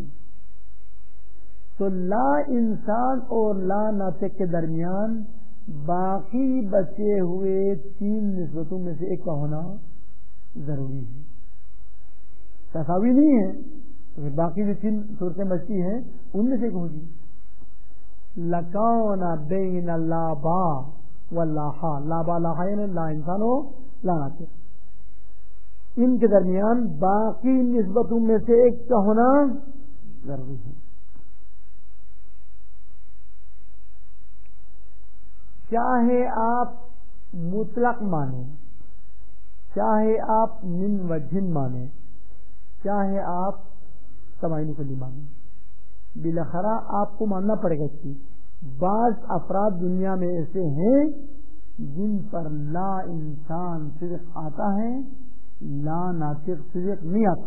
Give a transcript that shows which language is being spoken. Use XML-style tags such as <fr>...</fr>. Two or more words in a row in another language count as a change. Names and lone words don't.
<ur>تو لا انسان اور لا ناطق کے درمیان باقی بچے ہوئے 3 نسبتوں میں سے ایک کا ہونا ضروری ہے. تساوی نہیں ہے تو پھر باقی جو 3 صورتیں بچتی ہیں ان میں سے ایک ہوگی.</ur> <ar>لکان بین لا با و لا ہا، لا با لا ہا</ar> <ur>یعنی لا انسان ہو لا ناطق، ان کے درمیان باقی نسبتوں میں سے ایک کا ہونا ضروری ہے. چاہے آپ مطلق مانیں، چاہے آپ من وجہ مانیں، چاہے آپ سماعین کلی مانیں، بالاخرہ آپ کو ماننا پڑے گا کہ بعض افراد دنیا میں ایسے ہیں جن پر لا انسان صدق آتا ہے، لا ناطق صدق نہیں آتا.</ur>